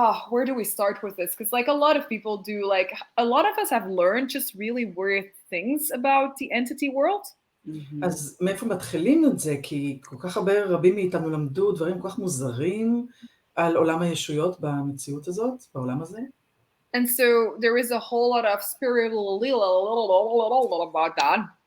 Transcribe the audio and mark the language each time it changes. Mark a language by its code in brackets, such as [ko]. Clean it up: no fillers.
[en] where do we start with this? Because like a lot of people do, like a lot of us have learned just really weird things about the entity world. [he] אז מאיפה מתחילים את זה? כי כל כך הרבה רבים מאיתנו למדו דברים כל כך מוזרים על עולם הישויות במציאות הזאת, בעולם הזה. [en] And so there is a whole lot of spiritual about that.